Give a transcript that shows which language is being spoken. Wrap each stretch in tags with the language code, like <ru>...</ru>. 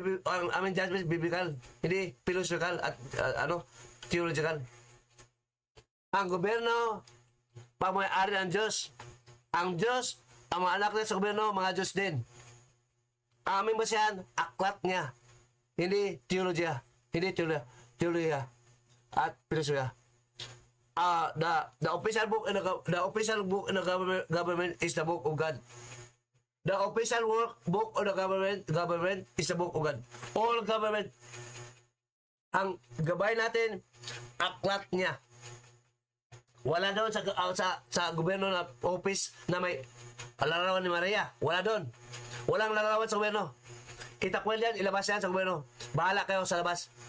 <tl>Ang aming judgment, biblical. Hindi philosophical at theological. Ang gobyerno, pamay-ari ng Diyos. Ang Diyos, ang mga anak niya sa gobyerno, mga Diyos din. Ang aming basihan, aklat niya. Hindi teologiya. Hindi teologiya. At philosophiya.</tl> <en>The official book in the government is the book of God. The official book of the government is the book of God. All government.</en> <tl>Ang gabay natin, aklat niya. Wala doon sa gobyerno na office na may larawan ni Maria. Wala doon. Walang larawan sa gobyerno. Itakwil yan, ilabas yan sa gobyerno. Bahala kayo sa labas.</tl>